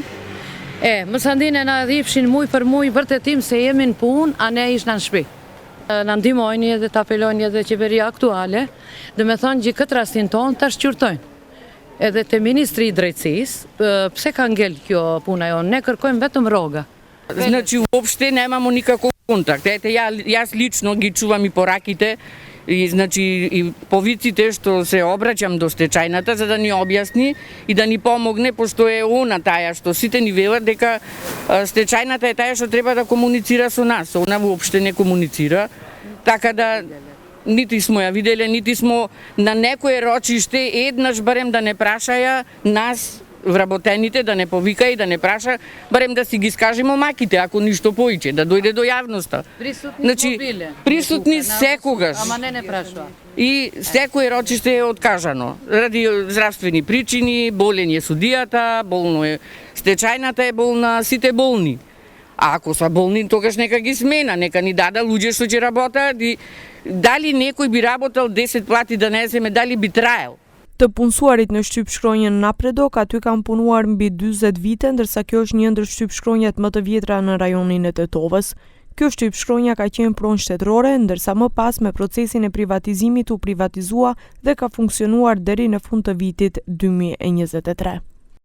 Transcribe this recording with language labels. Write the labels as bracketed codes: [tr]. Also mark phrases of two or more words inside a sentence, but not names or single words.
[sq] Mësandine na dhipshin muj për muj vërtetim se jemi në pun, a ne ishna në shpi. Në ndimojnë edhe të apelojnë edhe qeveria aktuale, dhe me thonë gjithë këtë rastin tonë të shqyrtojnë. Edhe të Ministri i Drejtësisë, pse ka ngell kjo puna jonë, ne kërkojmë vetëm rroga. [sr] Znači, uopšte nemamo nikakvog kontakta. [mk] Јас лично ги чувам и пораките, значи и повиците што се обраќам до стечајната, за да ни објасни и да ни помогне, пошто је она таја што сите ни вела, дека стечајната је таја што треба да комуницира со нас. [sr] Ona uopšte ne komunicira, [mk] така да нити смо ја видели, нити смо на некое рочиште еднаш барем да не прашаја нас вработените, да не повика и да не праша, барем да си ги скажемо маките, ако ништо поиќе, да дојде до јавноста. Присутни секогаш. Ама не прашува. И секое рочиште е откажано. Ради здравствени причини, болен е судијата, болно е стечајната е болна, сите болни. А ако са болни, тогаш нека ги смена, нека ни дада луѓе што ќе работат и дали некој би работел 10 плати да не земе, дали би траел. [sq] Të punësuarit në shtypshkronjën Napredo aty kanë punuar mbi 40 vite, ndërsa kjo është një ndër shtypshkronjat më të vjetra në rajonin e Tetovës. Kjo shtypshkronja ka qenë pronë shtetërore, ndërsa më pas me procesin e privatizimit u privatizua dhe ka funksionuar deri në fund të vitit 2023.